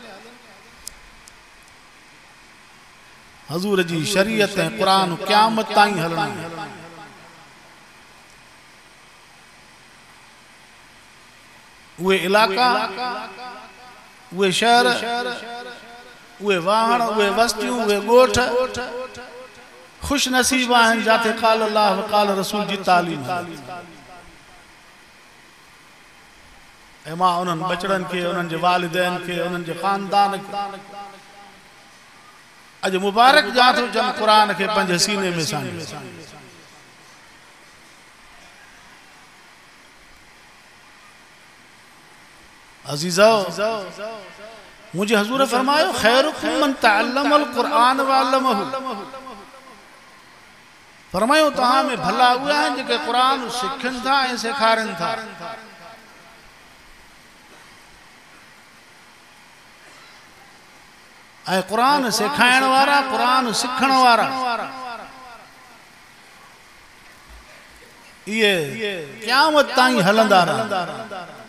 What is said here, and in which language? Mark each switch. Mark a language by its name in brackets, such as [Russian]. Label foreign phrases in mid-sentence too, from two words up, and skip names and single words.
[Sindhi] हजूर जी शरीयत ऐं क़ुरान क़यामत ताईं हलणा आहे। उहे इलाका, उहे शहर, उहे वाहण, उहे वस्तियूं, उहे ॻोठ खुश नसीब आहिनि जाते [Arabic] قال الله وقال رسول [Sindhi] जी तालीम। ऐं मां उन्हनि बचड़नि खे, उन्हनि जे वालिदैन खे, उन्हनि जे ख़ानदान खे अॼु मुबारक ॼां थो जन क़ुरान खे पंहिंजे सीने में सांझो। अज़ीज़ो, मुझे हजूर फरमायो [Arabic] خيركم من تعلم القرآن وعلمه. [Sindhi] फरमायो तहां में भला उहे आहिनि जेके क़ुरान सिखनि था ऐं सेखारनि था। ऐं क़ुरान सेखारण वारा, क़ुरान सिखण वारा, इहे क़यामत ताईं हलंदा रहंदा।